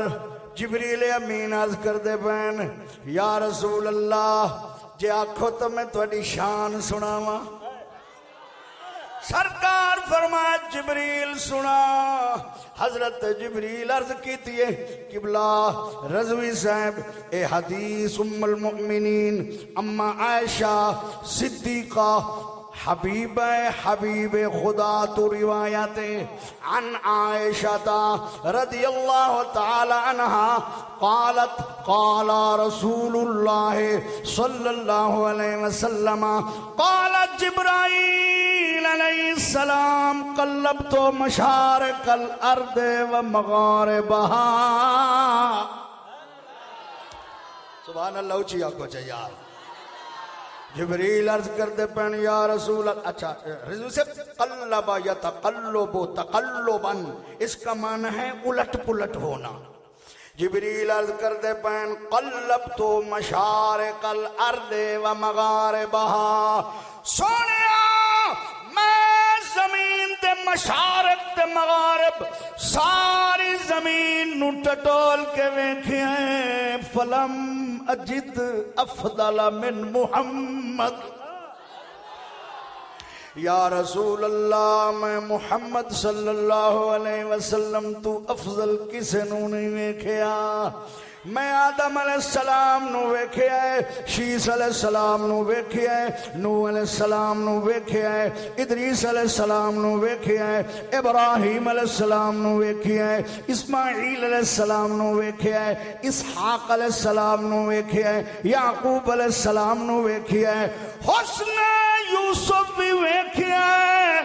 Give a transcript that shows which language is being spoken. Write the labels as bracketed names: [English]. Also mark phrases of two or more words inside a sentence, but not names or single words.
[Punjabi] جبریل امین عرض کر دے پئے نے [Arabic] يا رسول الله [Punjabi] جے آکھو تو میں تھوڑی شان سناواں. سرکار فرمایا جبریل سنا. حضرت جبریل عرض کی قبلہ رضوی صاحب اے حدیث ام المومنین اماں عائشہ صدیقہ حبیب خدا توں روایت [Arabic] عن عائشة رضي الله تعالى عنها قالت قال رسول الله صلى الله عليه وسلم قالت جبرائيل عليه السلام قلبت مشارق الأرض ومغاربها. سبحان الله, [Urdu] اونچی آنکھوں سے یار. جبریل عرض کرتے پئے نے [Arabic] يا رسول, [Urdu] اچھا رسول سے [Arabic] قلب يتقلب تقلبا, [Urdu] اس کا معنی ہے الٹ پلٹ ہونا. [Punjabi] جبریل عرض کردے پئے نے [Arabic] قلبت مشارق الأرض ومغاربها, [Punjabi] سوہنیا میں زمین تے مشارق تے مغارب ساری زمین نوں ٹٹول کے ویکھیا, [Arabic] فلم أجد أفضل من محمد. يا رسول الله, [Punjabi] میں محمد [Arabic] صلى الله عليه وسلم [Punjabi] توں افضل کسے نوں نہیں ویکھیا. میں آدم علیہ السلام نوں ویکھیا ہے، شیث علیہ السلام نوں ویکھیا ہے، نوح علیہ السلام نوں ویکھیا ہے، ادریس علیہ السلام نوں ویکھیا ہے، ابراہیم علیہ السلام نوں ویکھیا ہے، اسماعیل علیہ السلام نوں ویکھیا ہے، اسحاق علیہ السلام نوں ویکھیا ہے، یعقوب علیہ السلام نوں ویکھیا ہے، حسن یوسف وی ویکھیا ہے.